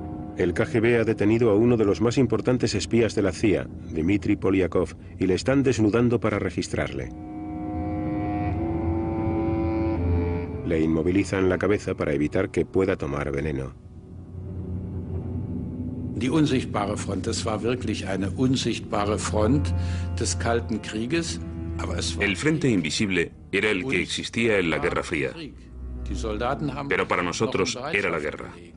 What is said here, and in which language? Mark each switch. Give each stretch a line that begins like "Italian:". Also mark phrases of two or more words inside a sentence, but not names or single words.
Spanish: El KGB ha detenido a uno de los más importantes espías de la CIA, Dmitry Polyakov, y le están desnudando para registrarle. Le inmovilizan la cabeza para evitar que pueda tomar veneno.
German: Die unsichtbare Front, das war wirklich eine unsichtbare Front des Kalten Krieges.
Spanish: El frente invisible era el que existía en la Guerra Fría, pero para nosotros era la guerra.